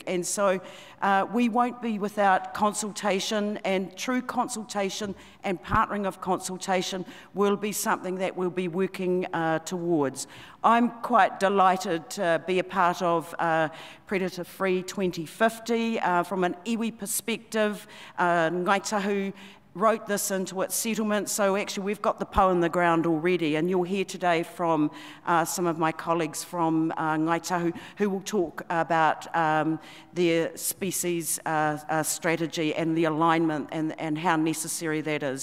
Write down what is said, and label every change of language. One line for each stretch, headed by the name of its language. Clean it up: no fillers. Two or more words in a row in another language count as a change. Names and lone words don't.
English: And so we won't be without consultation, and true consultation and partnering of consultation will be something that we'll be working towards. I'm quite delighted to be a part of Predator-Free 2050 from an iwi perspective. Ngāi Tahu wrote this into its settlement, so actually we've got the po in the ground already, and you'll hear today from some of my colleagues from Ngāi Tahu who will talk about their species strategy and the alignment and how necessary that is.